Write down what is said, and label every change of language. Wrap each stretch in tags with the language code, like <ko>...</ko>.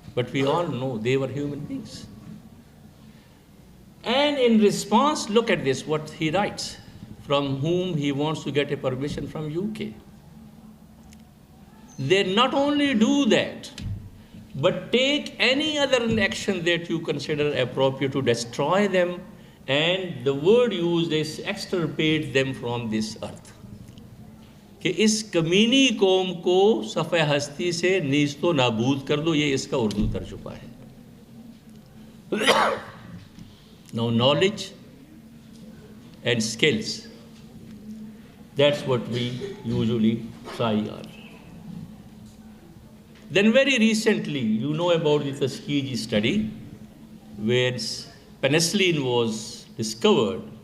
<en>But we all know they were human beings. And in response, look at this, what he writes, from whom he wants to get a permission from UK. They not only do that, but take any other action that you consider appropriate to destroy them, and the word used is extirpate them from this earth.</en> <hi>कि इस कमीनी कौम को सफ़े हस्ती से नीस्तो नाबूद कर दो, ये इसका उर्दू तर्जुमा है.</hi> <en>Now knowledge and skills, that's what we usually try on. Then very recently, you know about the Tuskegee study, where penicillin was discovered.</en>